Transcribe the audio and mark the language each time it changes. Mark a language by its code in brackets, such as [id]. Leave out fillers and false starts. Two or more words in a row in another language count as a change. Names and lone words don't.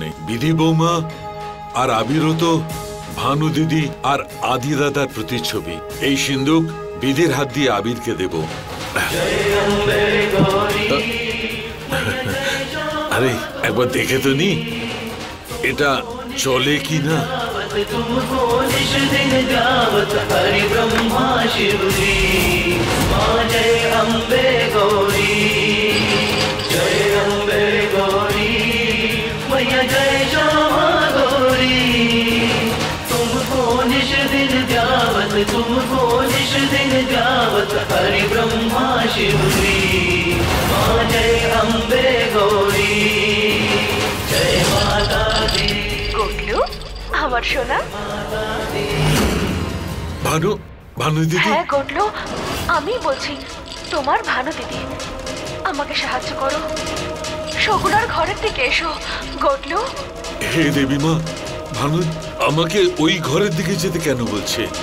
[bn] বিধি বৌমা আর আবিরও তো ভানু দিদি আর আদি দাদার প্রতিচ্ছবি। এই সিন্দুক বিধির হাত দিয়ে আবিরকে দেব। আরে একবার দেখে তো নি এটা চলে কি না। [hi] तुमको निश दिन गावत हरि ब्रह्मा शिव जी। माँ जय अम्बे गौरी, जय अम्बे गौरी, मैया जय श्यामा गौरी। तुमको निश दिन गावत, तुमको निश दिन गावत हरि ब्रह्मा शिव जी। माँ जय अम्बे गौरी, जय माता दी। [bn] আমার সোনা ভানু, ভানু দিদি। হ্যাঁ গটলু, আমি বলছি, তোমার ভানু দিদি। আমাকে সাহায্য করো, শকুনার ঘরের দিকে এসো গটলু। হে দেবী মা, ভানু আমাকে ওই ঘরের দিকে যেতে কেন বলছে?